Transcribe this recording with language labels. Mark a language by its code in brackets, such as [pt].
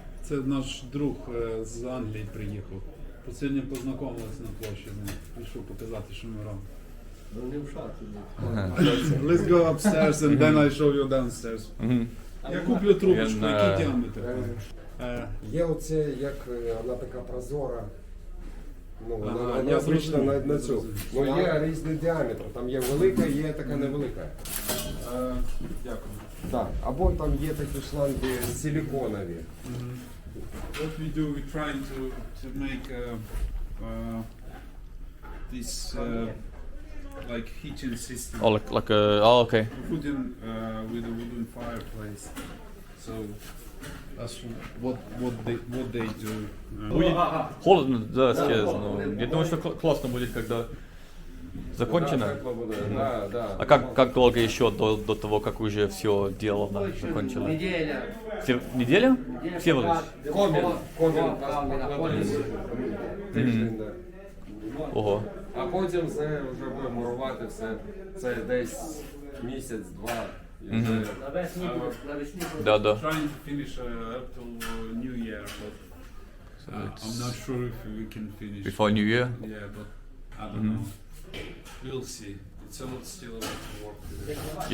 [uk] Це наш друг з Англії приїхав. Сьогодні познайомилися на площі з ним. Пішов показати, що ми робимо. [en] Let's go upstairs and then I show you downstairs. [uk] Я куплю трубочку, який діаметр. Є оце, як вона така прозора. Ну, Ага, вона я звична зрозумів. на цю. Ну, є різні діаметри. Там є велика, є така невелика. Дякую. Так. Або там є такі шланги силіконові. [en] What we do, we're trying to make this like heating system. Like a. Oh, okay. Wooden with a wooden fireplace. So that's what they do. [ru] Холодно, да, сейчас. Но я думаю, что классно будет, когда закончено. [uk] Тепло буде. [ru] Да, да. А как долго еще до того, как уже все делано, закончено? Неделя. Неделя? Всеволодович? [uk] Комін знаходиться. Тиждень, да. Ого. А потім це вже буде мурувати все. Це десь місяць-два. І вже Навесні [ru] Да. [en] Trying to finish up till New Year, but I'm not sure if we can finish Before New Year? Yeah, but I don't know. We'll see. It's still a lot of work to do.